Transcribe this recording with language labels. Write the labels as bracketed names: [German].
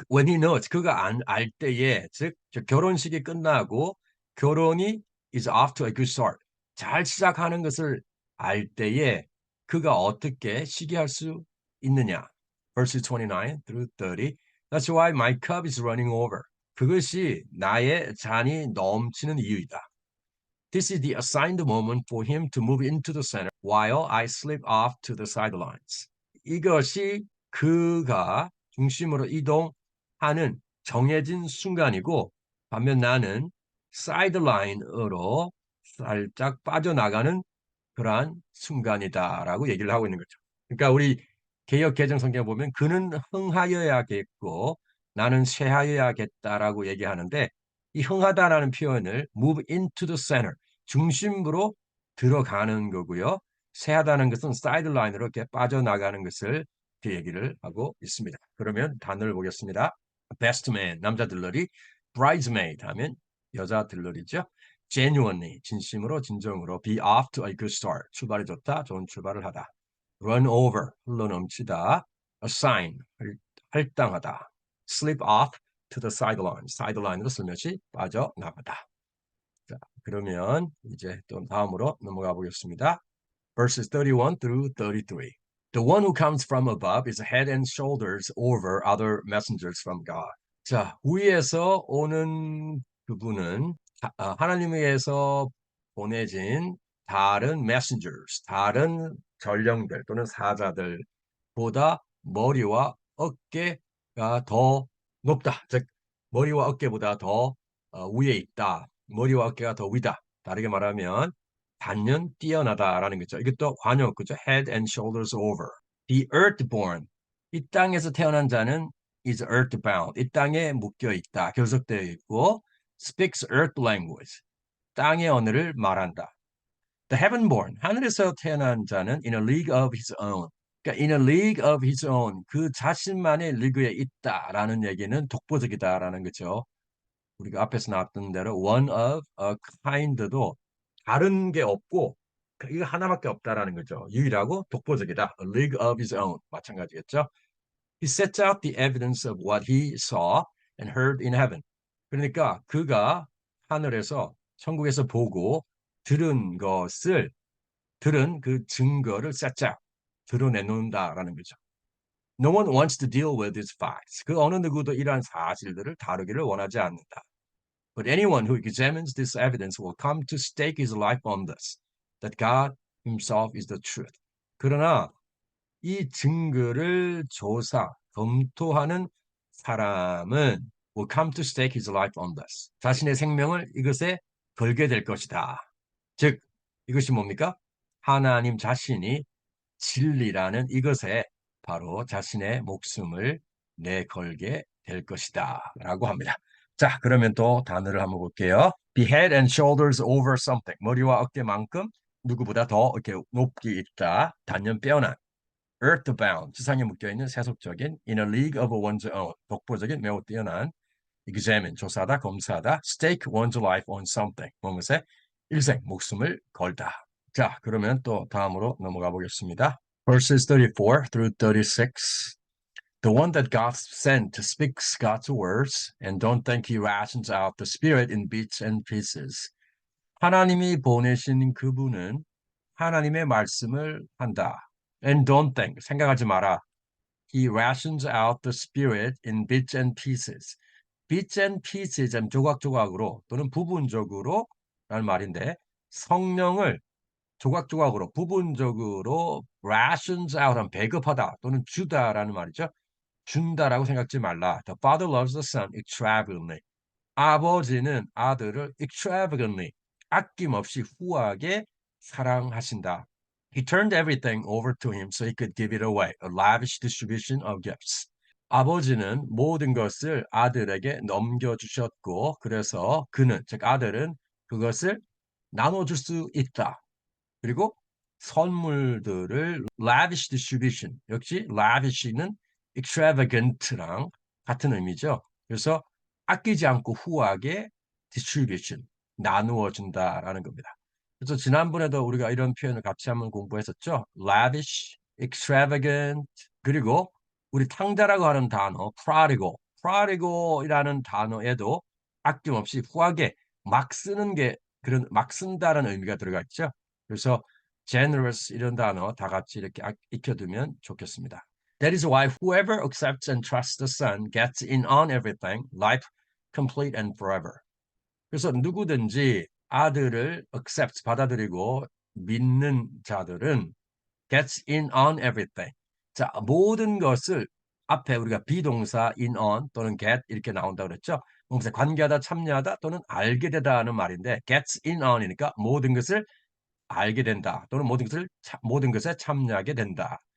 [English] When he knows, [Korean] 그가 알 때에, 즉 결혼식이 끝나고 결혼이 [English] is off to a good start, [Korean] 잘 시작하는 것을 알 때에 그가 어떻게 시기할 수 있느냐? [English] Verses 29 through 30. That's why my cup is running over. [Korean] 그것이 나의 잔이 넘치는 이유이다. [English] This is the assigned moment for him to move into the center while I slip off to the sidelines. [Korean] 이것이 그가 중심으로 이동하는 정해진 순간이고 반면 나는 사이드라인으로 살짝 빠져나가는 그러한 순간이다라고 얘기를 하고 있는 거죠. 그러니까 우리 개역 개정 성경 보면 그는 흥하여야겠고 나는 쇠하여야겠다라고 얘기하는데 이 흥하다라는 표현을 [English] move into the center, [Korean] 중심부로 들어가는 거고요. 쇠하다는 것은 사이드라인으로 이렇게 빠져나가는 것을 이렇게 얘기를 하고 있습니다. 그러면 단어를 보겠습니다. best man, 남자 들러리, bridesmaid 하면 여자 들러리죠. genuinely, 진심으로, 진정으로, [English] be off to a good start, [Korean] 출발이 좋다, 좋은 출발을 하다. run over, 흘러넘치다, assign, 할당하다, [English] slip off to the sideline, [Korean] sideline으로 슬며시 빠져나가다. 자, 그러면 이제 또 다음으로 넘어가 보겠습니다. [English] Verses 31 through 33. The one who comes from above is head and shoulders over other messengers from God. [Korean] 자, 위에서 오는 그분은 하나님에게서 보내진 다른 messengers, 다른 전령들 또는 사자들보다 머리와 어깨가 더 높다. 즉 머리와 어깨보다 더 위에 있다. 머리와 어깨가 더 위다. 다르게 말하면 단연 뛰어나다라는 거죠. 이것도 관용, 그죠? [English] Head and shoulders over. The earthborn. [Korean] 이 땅에서 태어난 자는 [English] is earthbound. [Korean] 이 땅에 묶여 있다. 결속되어 있고 [English] speaks earth language. [Korean] 땅의 언어를 말한다. [English] The heavenborn. [Korean] 하늘에서 태어난 자는 [English] in a league of his own. [Korean] 그러니까 [English] in a league of his own, [Korean] 그 자신만의 리그에 있다라는 얘기는 독보적이다라는 거죠. 우리가 앞에서 나왔던 대로 [English] one of a kind [Korean] 도 다른 게 없고 이거 하나밖에 없다라는 거죠. 유일하고 독보적이다. [English] A league of his own. [Korean] 마찬가지겠죠. [English] He sets out the evidence of what he saw and heard in heaven. [Korean] 그러니까 그가 하늘에서 천국에서 보고 들은 것을 들은 그 증거를 [English] sets out [Korean] 드러내놓는다라는 거죠. [English] No one wants to deal with these facts. [Korean] 그 어느 누구도 이러한 사실들을 다루기를 원하지 않는다. [English] But anyone who examines this evidence will come to stake his life on this, that God himself is the truth. [Korean] 그러나 이 증거를 검토하는 사람은 [English] will come to stake his life on this. [Korean] 자신의 생명을 이것에 걸게 될 것이다. 즉, 이것이 뭡니까? 하나님 자신이 진리라는 이것에 바로 자신의 목숨을 내걸게 될 것이다 라고 합니다. 자, 그러면 또 단어를 한번 볼게요. [English] Be head and shoulders over something. [Korean] 머리와 어깨만큼 누구보다 더 이렇게 높이 있다. 단연 빼어난. Earthbound. 지상에 묶여있는 세속적인 [English] in a league of one's own. [Korean] 독보적인 매우 뛰어난. Examine. 조사하다, 검사하다. [English] Stake one's life on something. [Korean] 무엇에 일생, 목숨을 걸다. 자, 그러면 또 다음으로 넘어가 보겠습니다. [English] Verses 34 through 36. The one that God sent speaks God's words and don't think he rations out the spirit in bits and pieces. [Korean] 하나님이 보내신 그분은 하나님의 말씀을 한다. [English] And don't think, [Korean] 생각하지 마라. [English] He rations out the spirit in bits and pieces. bits and pieces, [Korean] 조각조각으로 또는 부분적으로 라는 말인데 성령을 조각조각으로 부분적으로 [English] rations out [Korean] 하면 배급하다 또는 주다라는 말이죠. 준다라고 생각지 말라. [English] The father loves the son extravagantly. [Korean] 아버지는 아들을 extravagantly 아낌없이 후하게 사랑하신다. [English] He turned everything over to him so he could give it away. A lavish distribution of gifts. [Korean] 아버지는 모든 것을 아들에게 넘겨주셨고 그래서 그는 즉 아들은 그것을 나눠줄 수 있다. 그리고 선물들을 [English] lavish distribution [Korean] 역시 lavish는 extravagant랑 같은 의미죠. 그래서 아끼지 않고 후하게 distribution 나누어 준다라는 겁니다. 그래서 지난번에도 우리가 이런 표현을 같이 한번 공부했었죠. lavish, extravagant 그리고 우리 탕자라고 하는 단어 prodigal이라는 단어에도 아낌없이 후하게 막 쓰는 게 그런 막 쓴다라는 의미가 들어가 있죠. 그래서 generous 이런 단어 다 같이 이렇게 익혀두면 좋겠습니다. [English] That is why whoever accepts and trusts the Son gets in on everything, life complete and forever. [Korean] 그래서 누구든지 아들을 accept 받아들이고 믿는 자들은 [English] gets in on everything. [Korean] 자, 모든 것을 앞에 우리가 비동사 [English] in on [Korean] 또는 get 이렇게 나온다고 그랬죠. 그래서 관계하다, 참여하다 또는 알게 되다 하는 말인데 [English] gets in on [Korean] 이니까 모든 것을 알게 된다 또는 모든 것에 참여하게 된다.